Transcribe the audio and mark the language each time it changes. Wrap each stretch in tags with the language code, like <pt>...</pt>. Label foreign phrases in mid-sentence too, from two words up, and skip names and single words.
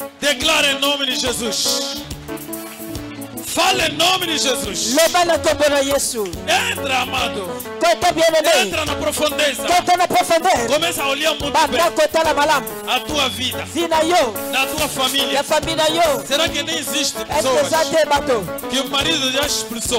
<fr>Déclare le nom de Jésus. Fale le nom de Jésus.</fr> <pt>Entra, amado. Entra na profundeza. Começa a olhar muito bem a tua vida, na tua família. Será que nem existe pessoas que o marido já expulsou?</pt>